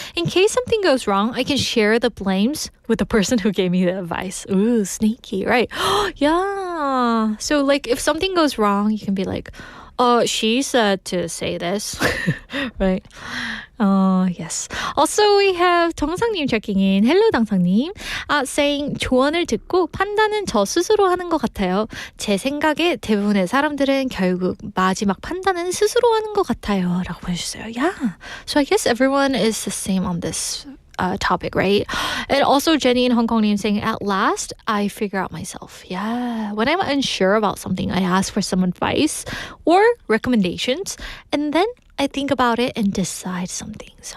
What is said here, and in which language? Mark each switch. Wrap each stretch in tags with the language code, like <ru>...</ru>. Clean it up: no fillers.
<en>In case something goes wrong, I can share the blames with the person who gave me the advice. Ooh, sneaky, right? Yeah. So if something goes wrong, you can be like, she said to say this, right? Yes. Also, we have 정상님 checking in. Hello, 당상님.</en> <ko>Saying 조언을 듣고 판단은 저 스스로 하는 것 같아요. 제 생각에 대부분의 사람들은 결국 마지막 판단은 스스로 하는 것 같아요. 라고 보내주셨어요.</ko> <en>Yeah. So I guess everyone is the same on this topic, right? And also Jenny in Hong Kong name saying, at last, I figure out myself. Yeah. When I'm unsure about something, I ask for some advice or recommendations, and then I think about it and decide some things.</en>